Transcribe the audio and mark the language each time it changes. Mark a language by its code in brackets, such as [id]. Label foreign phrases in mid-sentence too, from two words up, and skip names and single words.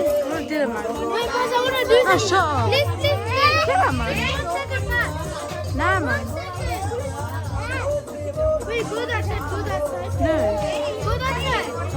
[en] Because I want to do something. Please, please, please. Come on. Nam. Wait, go that side. Go that side. No. Go that side.